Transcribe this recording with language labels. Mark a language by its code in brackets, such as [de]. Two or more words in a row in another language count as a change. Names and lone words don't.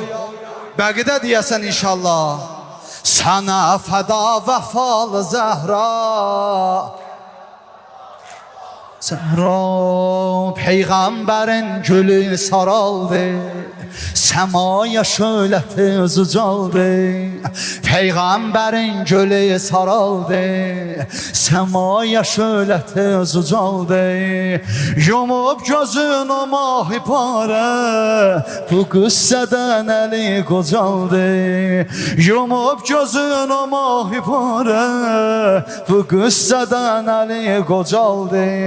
[az] Bəqidə deyəsən inşallah. [tr] Sana feda vefalı Zehra, Zehra peygamberin gülü saraldı. [az] Səmaya şöyle tez ucaldı, Peygamberin gölü saraldı. Səmaya şöyle tez ucaldı, Yumup gözünü mahipare, Bu qüssədən əli qocaldı. Yumup gözünü mahipare, Bu qüssədən əli qocaldı.